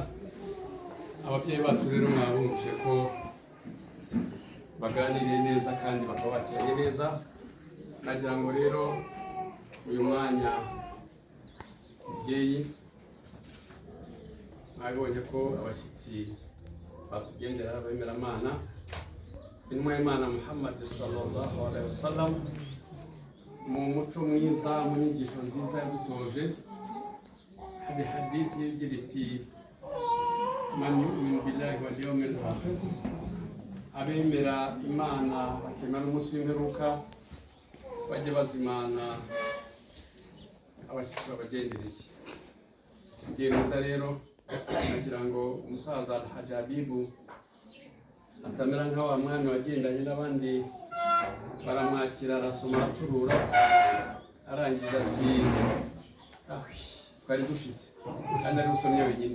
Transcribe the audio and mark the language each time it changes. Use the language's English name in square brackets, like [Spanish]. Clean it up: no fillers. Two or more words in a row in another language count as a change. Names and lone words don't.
[Kinyarwanda] Ababyeyi bacu rero mwabumvise ko baganiriye neza kandi bakabakiranye neza. Nagira ngo rero uyu mwanya mubyeyi mwabonye ko abashyitsi batugendera abemeramana intumwa y'Imana Muhammad [Arabic] صلى الله عليه وسلم [Kinyarwanda] mu muco mwiza mu nyigisho nziza yadutoje hari hadithi igira iti [Arabic] من يؤمن بالله واليوم الآخر [Kinyarwanda] abemera Imana bakemera umunsi w'imperuka bajye bazimana abashyitsi babagendereye. Igihe mwiza rero nagira ngo umusaza Alhaji Habibu atamera nka wa mwami wagendanye n'abandi baramwakira arasoma aracurura arangiza ati twari dushize kandi ari usomye wenyine.